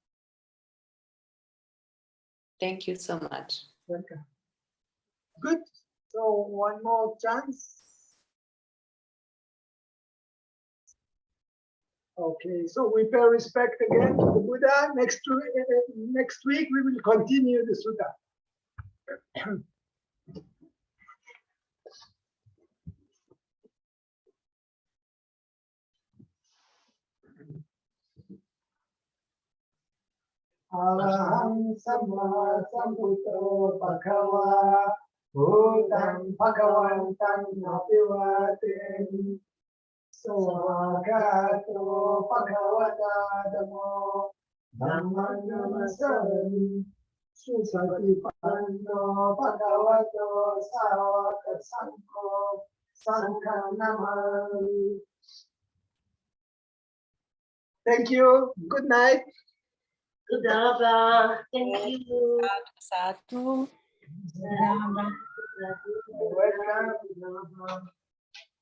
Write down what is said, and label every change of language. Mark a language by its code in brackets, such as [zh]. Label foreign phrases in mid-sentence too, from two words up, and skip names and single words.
[en] Thank you so much. Welcome. Good. So one more chance. Okay, so we pay respect again to the Buddha. Next week we will continue the sutta. [pi] Araham Samma Sambuddho Bhagava Bhutam Bhagavantam Abhivaden Swagato Bhagavata Dhammo Dhamma Namaskaram Susatipanno Bhagavato Savaka Sangho Sangha Namami. [en] Thank you. Good night. Good night. Thank you. Sadhu. Welcome.